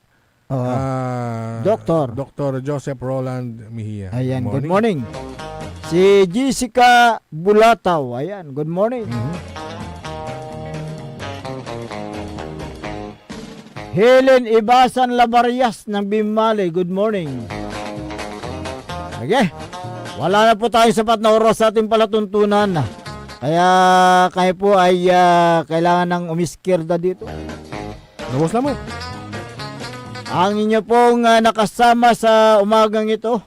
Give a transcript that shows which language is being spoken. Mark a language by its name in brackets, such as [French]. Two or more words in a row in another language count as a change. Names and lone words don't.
[Filipino] Dr. Joseph Roland Mejia. Ayan, [English] good morning. [Filipino] Si Jessica Bulataw. Ayan, [English] good morning. [Filipino] Helen Ibasan Labarias ng Bimali, [English] good morning. [Filipino] Okay. Wala na po tayo sapat na oras sa ating palatuntunan. Kaya kayo po ay kailangan ng umiskirda dito. Lubos lang mo. Ang inyo pong nakasama sa umagang ito.